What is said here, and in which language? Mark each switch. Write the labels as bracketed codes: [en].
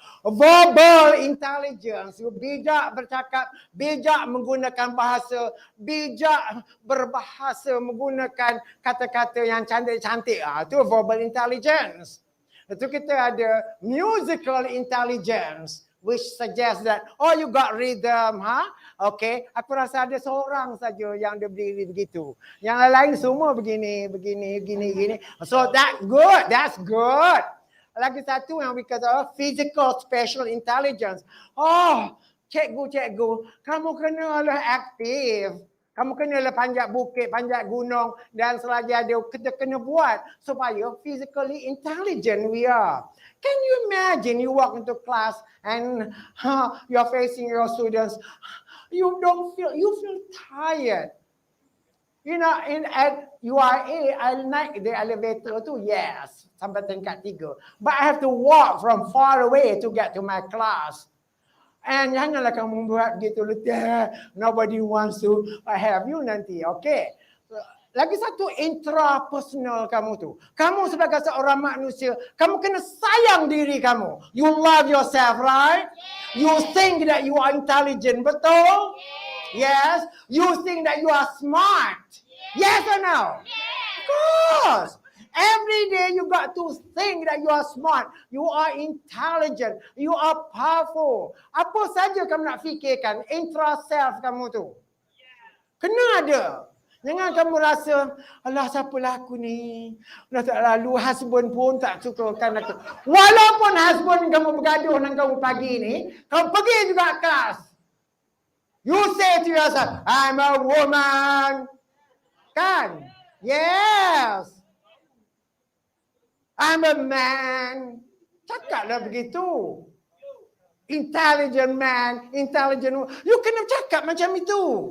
[ms] Verbal intelligence, bijak bercakap, bijak menggunakan bahasa, bijak berbahasa menggunakan kata-kata yang cantik-cantik. Itu verbal intelligence. Itu kita ada [en] musical intelligence, which suggests that, oh, you got rhythm, huh? [ms] Okay, aku rasa ada seorang saja yang dia berdiri begitu. Yang lain semua begini. [en] So that's good. [ms] Lagi satu yang we kata physical spatial intelligence. Oh, cikgu, kamu kenalah aktif. Kamu kenalah panjat bukit, panjat gunung dan selagi ada kita kena buat supaya [en] physically intelligent we are. Can you imagine you walk into class and you're facing your students, you feel tired. You know, at URA, I like the elevator too, yes, [ms] sampai tingkat 3. [en] But I have to walk from far away to get to my class. And [ms] janganlah kamu buat gitu, [en] nobody wants to have you [ms] nanti, [en] okay? [ms] Lagi satu intrapersonal kamu tu. Kamu sebagai seorang manusia, kamu kena sayang diri kamu. [en] You love yourself, right? You think that you are intelligent, [ms] betul? [en] Yes. You think that you are smart. Yes or no? Of course. Every day you got to think that you are smart. You are intelligent. You are powerful. [ms] Apa saja kamu nak fikirkan, intra self kamu tu. Kena ada. Jangan kamu rasa, alah siapalah aku ni. Dah tak lalu, husband pun tak sukakan aku. Walaupun husband kamu bergaduh dengan kamu pagi ni, kamu pergi juga kelas. [en] You say to yourself, I'm a woman. [ms] Kan? [en] Yes. I'm a man. [ms] Cakaplah begitu. [en] Intelligent man, intelligent woman. You [ms] kena cakap macam itu.